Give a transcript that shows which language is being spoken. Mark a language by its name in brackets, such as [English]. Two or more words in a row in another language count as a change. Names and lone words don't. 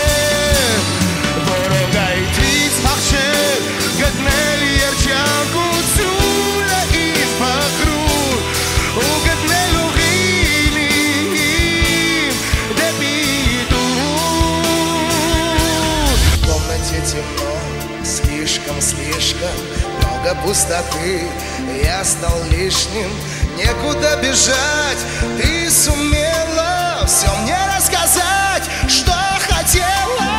[Armenian] որոգայթից հաղթել, գտնել երջանկությունը իր փխրուն, ու գտնել ուղին իմ դեպի տուն. [Russian] В комнате темно, слишком много пустоты, я стал лишним. Некуда бежать, ты сумела все мне рассказать, что хотела.